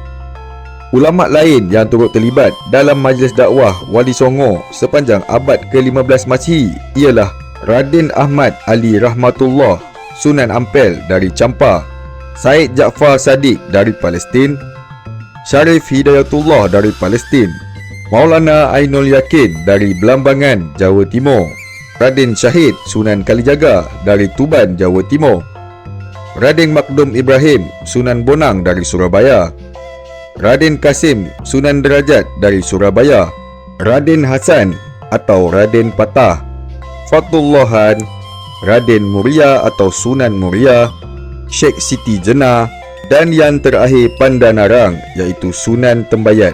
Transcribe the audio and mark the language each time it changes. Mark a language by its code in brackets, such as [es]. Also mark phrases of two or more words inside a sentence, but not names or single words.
[ms] Ulama lain yang turut terlibat dalam Majlis Dakwah Wali Songo sepanjang abad ke-15 Masihi ialah Raden Ahmad Ali Rahmatullah Sunan Ampel dari Champa, Said Jaafar Sadiq dari Palestin, Syarif Hidayatullah dari Palestin, Maulana Ainul Yakin dari Belambangan, Jawa Timur, Raden Syahid Sunan Kalijaga dari Tuban, Jawa Timur, Raden Makdum Ibrahim Sunan Bonang dari Surabaya, Raden Kasim Sunan Derajat dari Surabaya, Raden Hasan atau Raden Patah, Fatullahan, Raden Muria atau Sunan Muria, Sheikh Siti Jenah, dan yang terakhir Pandanarang iaitu Sunan Tembayat.